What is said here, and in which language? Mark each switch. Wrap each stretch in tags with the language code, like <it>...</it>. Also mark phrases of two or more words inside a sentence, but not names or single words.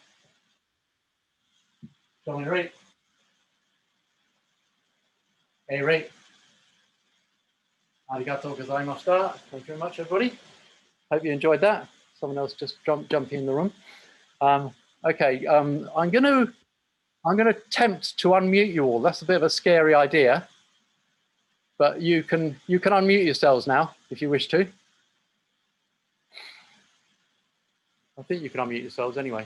<ja>Domini-ri. Ei-ri. ありがとうございました.</ja> <en>Thank you very much, everybody. Hope you enjoyed that. Someone else just jumping in the room. Okay, I'm gonna attempt to unmute you all. That's a bit of a scary idea. But you can unmute yourselves now if you wish to. I think you can unmute yourselves anyway.</en>